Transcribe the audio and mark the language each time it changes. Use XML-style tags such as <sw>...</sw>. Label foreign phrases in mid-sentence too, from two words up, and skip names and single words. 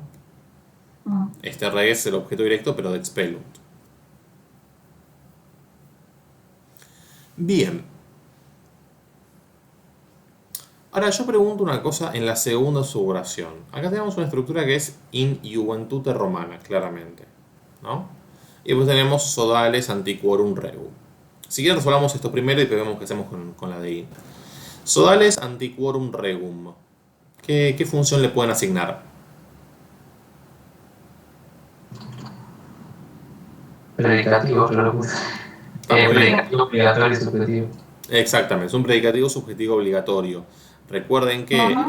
<es>Mm. Este reges es el objeto directo, pero de expellunt. Bien. Ahora yo pregunto una cosa en la segunda suboración. Acá tenemos una estructura que es</es> <la>in juventute romana,</la> <es>claramente, ¿no? Y después tenemos</es> <la>sodales antiquorum regum.</la> <es>Si quieren resolvamos esto primero y después vemos qué hacemos con la de in.</es> <la>Sodales antiquorum regum.</la> <es>¿Qué función le pueden asignar? Predicativo, pero lo puse. Muy bien. Predicativo obligatorio y subjetivo. Exactamente, es un predicativo subjetivo obligatorio. Recuerden que Ajá.</es>